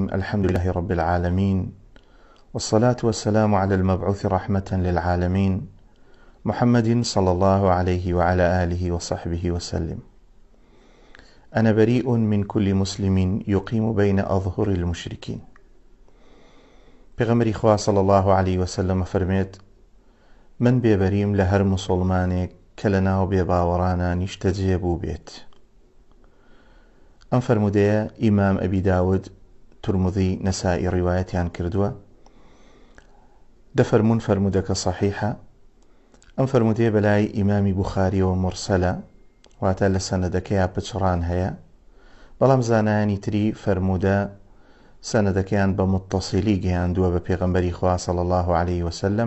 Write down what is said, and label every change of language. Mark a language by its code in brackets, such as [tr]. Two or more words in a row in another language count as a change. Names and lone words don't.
[ar] الحمد لله رب العالمين، والصلاة والسلام على المبعوث رحمة للعالمين محمد صلى الله عليه وعلى آله وصحبه وسلم. أنا بريء من كل مسلم يقيم بين أظهر المشركين. [ckb] پیغمبری خوا [ar] صلى الله عليه وسلم [ckb] فرميت: من بێبەریم لە هەر مسلمانێک کە لە ناو بێباوەڕانە نیشتەجێ بوو بێت. ئەم فرمودەیە ئیمام ئەبی داود، تورمذی، نەسائی ڕیوایەتیان کردووە. دەفەرمون فرمودەکە صحیحە. ئەم فرمودەیە بەلای ئیمامی بوخاریەوە مرسەلە، واتە لە سەنەدەکەیە پچڕان هەیە، بەڵام زانایانی تری فرمودە سەنەدەکەیان بە متصیلی گەیاندووە بە پێغەمبەری خوا [ar] صلی الله عليه وسلم.